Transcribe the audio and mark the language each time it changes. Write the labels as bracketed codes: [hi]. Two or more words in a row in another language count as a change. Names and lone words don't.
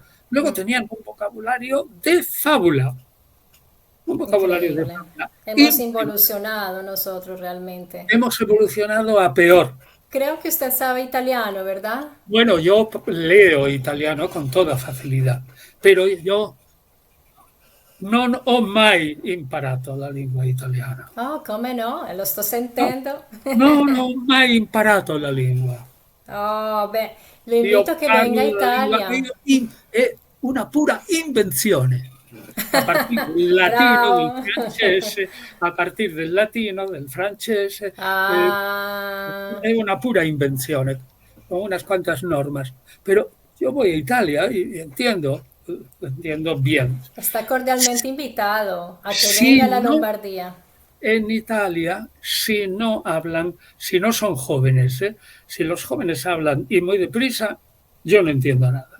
[es] Luego tenían un vocabulario de fábula, un vocabulario de Increíble. fábula. Hemos Y involucionado nosotros realmente. hemos evolucionado a peor. Creo que usted sabe italiano, ¿verdad? Bueno, yo leo italiano con toda facilidad, pero [it] io non ho mai imparato la lingua italiana. Oh, come no? Lo sto No, sentendo. non ho mai imparato la lingua. Oh, beh, lo Io invito a che venga a parlo la lingua, Italia. è una pura invenzione. A partire del latino, del Bravo. francese, a partire del latino, del francese, Ah, è una pura invenzione, [es] con unas cuantas normas. Pero yo voy a Italia y entiendo bien. está cordialmente invitado a que Si venga a la no, Lombardía. en Italia, si no hablan, si no son jóvenes, si los jóvenes hablan y muy deprisa, yo no entiendo nada.